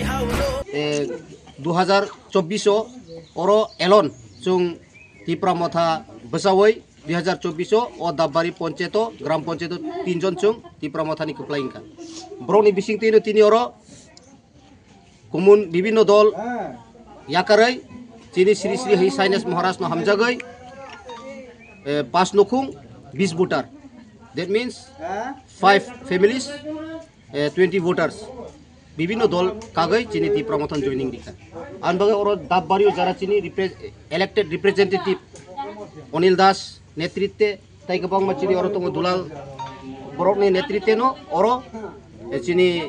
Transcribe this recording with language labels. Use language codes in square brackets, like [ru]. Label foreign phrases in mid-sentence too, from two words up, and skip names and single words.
[trp] 2024 अरो एलन जों तिप्रा मथा बसावै 2024 ओ दाबारी पंचायत ग्राम पंचायत 3 जन जों तिप्रा मथानि खोप्लायिंका ब्रनि बिसिंतिनो तिनि अरो कुमुन विभिन्न दल याकारै चिनी श्री श्री हई साइनेस महाराज नो हमजागै 5 नखुं 20 वोटर [en] that means 5 families 20 voters [trp] विभिन्न दल कागै चिनी तिप्रा मथन जॉइनिंग दिखा आनबागे और दाबबारियो जारा चिनी [en] elected representative [trp] अनिल दास नेतृत्वे ताई गोबां मानसिनि और तंग दुलाल बरकनि नेतृत्वे नो और चिनी